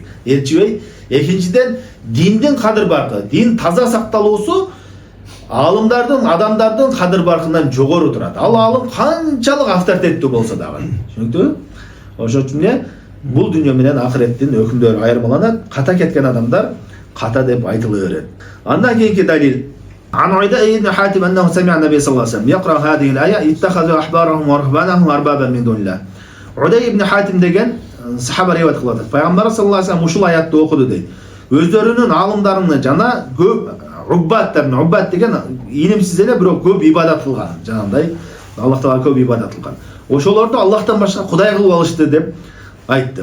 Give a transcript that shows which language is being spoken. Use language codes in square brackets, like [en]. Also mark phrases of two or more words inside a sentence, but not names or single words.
[ky] Ээрчибей, экинчиден диндин кадыр баркы, дин таза сакталуусу алымдардын, адамдардын кадыр баркынан жогору турат. Ал алым канчалык авторитеттүү болсо дагы. Түшүнүктүбү? Ошон үчүн эмне? Бул дүйнө менен ахиреттин өкүмдөрү айырмаланат. Ката кеткен адамдар ката деп айтыла берет. Андан кийинки далил. [ar] عن عدي بن حاتم أنه سمع النبي صلى الله عليه وسلم يقرأ هذه الآية اتخذوا أحبارهم ورهبانهم أربابا من دون الله. [ky] Uday ibn Hatim деген сахаба риwayat кылат. Пайгамбар [ar] صلى الله عليه وسلم [ky] ушул аятты окуду дейт. Өздөрүнүн алымдарына жана көп уббаттарына, уббат деген илимсиз эле бирок көп ибадат кылган, жанагындай Аллах Таала көп ибадат кылган. Ошолорду Аллахтан башка Кудай кылып алышты деп айтты.